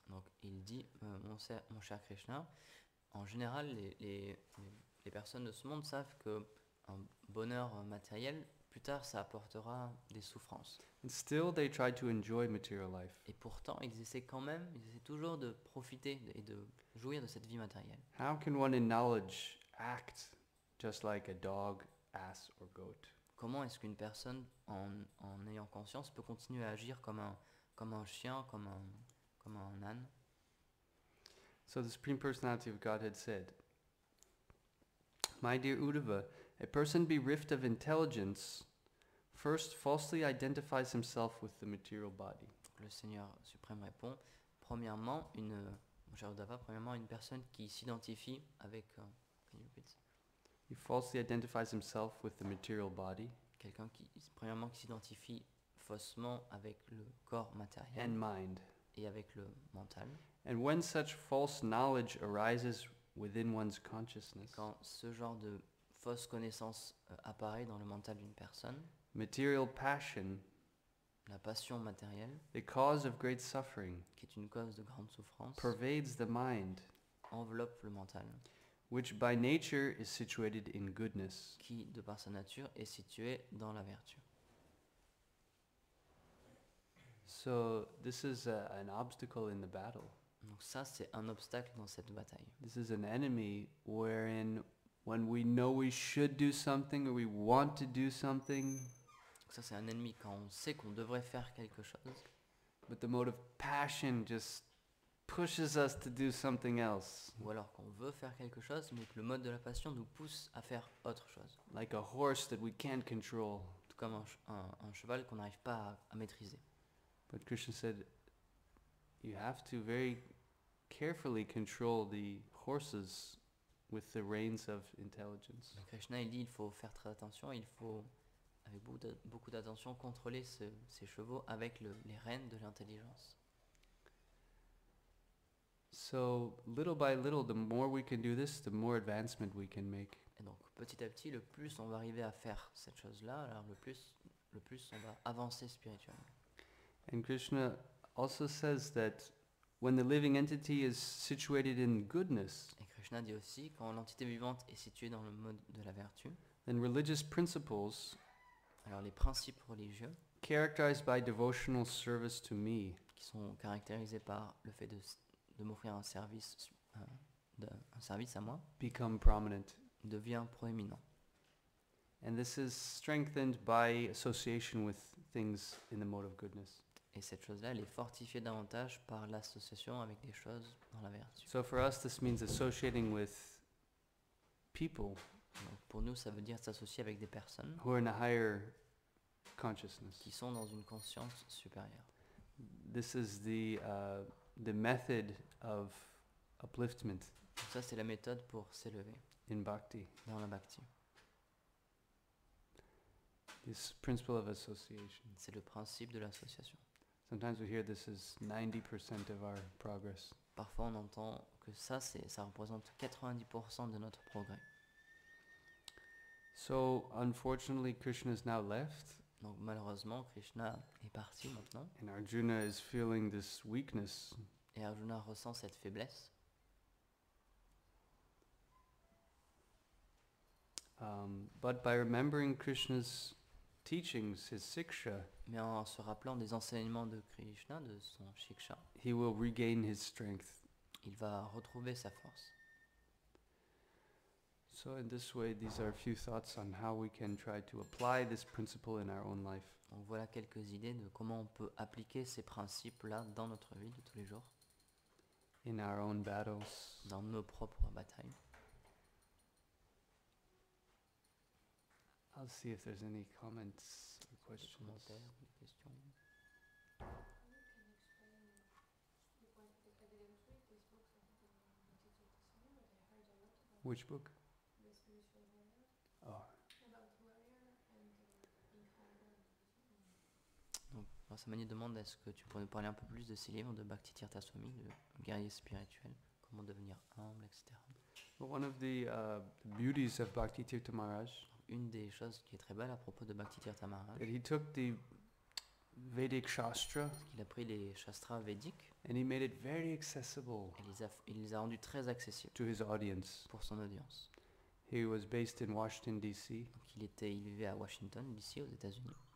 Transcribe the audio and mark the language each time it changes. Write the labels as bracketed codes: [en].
[fr] Donc il dit, mon cher Krishna, en général les personnes de ce monde savent que un bonheur matériel, plus tard ça apportera des souffrances. [en] And still they try to enjoy material life. [fr] Et pourtant ils essaient toujours de profiter et de jouir de cette vie matérielle. [en] How can one in knowledge act just like a dog, ass or goat? [fr] Comment est-ce qu'une personne en ayant conscience peut continuer à agir comme un chien, comme un âne? [en] So the Supreme Personality of Godhead said, "My dear Uddhava, a person bereft of intelligence first falsely identifies himself with the material body." [fr] Le Seigneur suprême répond, premièrement, mon cher Uddhava, une personne qui s'identifie avec... [en] can you repeat? He falsely identifies himself with the material body [fr] Quelqu'un qui s'identifie faussement avec le corps matériel [en] and mind. [fr] et avec le mental. [en] And when such false knowledge arises within one's consciousness, [fr] Quand ce genre de fausse connaissance apparaît dans le mental d'une personne, [en] material passion, [fr] la passion matérielle, [en] the cause of great suffering, [fr] qui est une cause de grande souffrance, [en] pervades the mind, [fr] enveloppe le mental, [en] which by nature is situated in goodness. [fr] qui, de par sa nature, est situé dans la vertu. [en] So this is an obstacle in the battle. [fr] Donc ça, c'est un obstacle dans cette bataille. [en] This is an enemy wherein when we know we should do something or we want to do something, [fr] Donc ça, c'est un ennemi quand on sait qu'on devrait faire quelque chose, [en] but the mode of passion just pushes us to do something else. [fr] ou alors qu'on veut faire quelque chose, mais que le mode de la passion nous pousse à faire autre chose. [en] Like a horse that we can't control. [fr] Tout comme un cheval qu'on n'arrive pas à maîtriser. [en] But Krishna said, you have to very carefully control the horses with the reins of intelligence. [fr] Mais Krishna, il dit il faut faire très attention, il faut, avec beaucoup d'attention, contrôler ces chevaux avec les rênes de l'intelligence. [en] So little by little, the more we can do this, the more advancement we can make. [fr] Et donc petit à petit, le plus on va arriver à faire cette chose-là, alors le plus on va avancer spirituellement. [en] And Krishna also says that when the living entity is situated in goodness, [fr] Et Krishna dit aussi, quand l'entité vivante est située dans le mode de la vertu, [en] then religious principles [fr] alors les principes religieux, [en] characterized by devotional service to me [fr] qui sont caractérisés par le fait de m'offrir un service à moi, [en] become prominent. [fr] devient proéminent. [en] And this is strengthened by association with things in the mode of goodness. [fr] Et cette chose-là, elle est fortifiée davantage par l'association avec des choses dans la vertu. [en] So for us, this means associating with people [fr] Donc pour nous, ça veut dire s'associer avec des personnes [en] who are in a higher consciousness. [fr] qui sont dans une conscience supérieure. [en] This is the method of upliftment [fr] Donc ça, c'est la méthode pour s'élever [en] in bhakti. [fr] dans la bhakti. [en] This principle of association. [fr] C'est le principe de l'association. [en] Sometimes we hear this is 90% of our progress. [fr] Parfois, on entend que ça représente 90% de notre progrès. [en] So unfortunately, Krishna is now left, [fr] Donc malheureusement, Krishna est parti maintenant, [en] and Arjuna is feeling this weakness. [fr] et Arjuna ressent cette faiblesse. [en] But by remembering Krishna's teachings, his siksha, [fr] Mais en se rappelant des enseignements de Krishna, de son shiksha, [en] he will regain his strength. [fr] il va retrouver sa force. [en] So in this way, these are a few thoughts on how we can try to apply this principle in our own life. [fr] Donc voilà quelques idées de comment on peut appliquer ces principes-là dans notre vie de tous les jours, [en] In our own battles. [fr] dans nos propres batailles. [en] I'll see if there's any comments or [fr] Des [en] questions. [fr] commentaires, des questions. [en] Which book? Oh, [fr] Donc, Alors Samani demande est-ce que tu pourrais nous parler un peu plus de ces livres de Bhakti Tirtha Swami, le guerrier spirituel, comment devenir humble, etc. [en] But one of the beauties of Bhakti Tirtha Maharaj, [fr] Une des choses qui est très belle à propos de Bhakti Tirtha Maharaj, [en] that he took the Vedic Shastra [fr] c'est qu'il a pris les shastras védiques [en] and he made it very accessible [fr] et il les a rendus très accessibles [en] to his audience. [fr] pour son audience. [en] He was based in Washington, D.C., [fr] Donc il vivait à Washington, d'ici aux États-Unis,